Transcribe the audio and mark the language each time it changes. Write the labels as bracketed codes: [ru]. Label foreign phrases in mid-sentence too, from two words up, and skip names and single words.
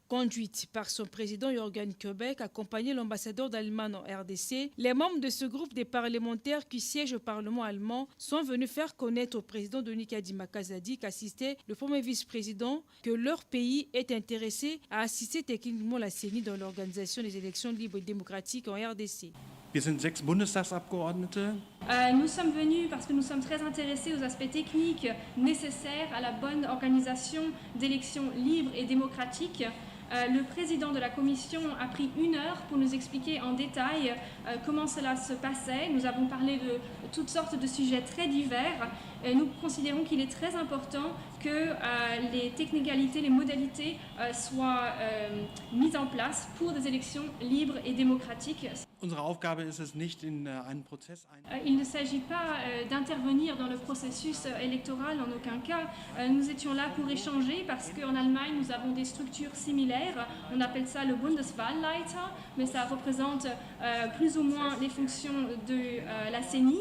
[fr] Conduite par son président Jürgen Kobe, accompagné l'ambassadeur d'Allemagne en RDC, les membres de ce groupe des parlementaires qui siègent au Parlement allemand sont venus faire connaître au président Denis Kadima Kazadi qu'assistait le premier vice-président que leur pays est intéressé à assister techniquement la CENI dans l'organisation des élections libres démocratique en RDC. [de] Wir sind 6 Bundestagsabgeordnete. [fr] Nous sommes venus parce que nous sommes très intéressés aux aspects techniques nécessaires à la bonne organisation d'élections libres et démocratiques. Le président de la commission a pris 1 heure pour nous expliquer en détail comment cela se passait. Nous avons parlé de toutes sortes de sujets très divers. Nous considérons qu'il est très important que les technicalités, les modalités soient mises en place pour des élections libres et démocratiques. [de] Unsere Aufgabe ist es nicht, in einen Prozess [fr] Il ne s'agit pas d'intervenir dans le processus électoral en aucun cas. Nous étions là pour échanger parce qu'en Allemagne, nous avons des structures similaires. On appelle ça le Bundeswahlleiter, mais ça représente plus ou moins les fonctions de la CENI.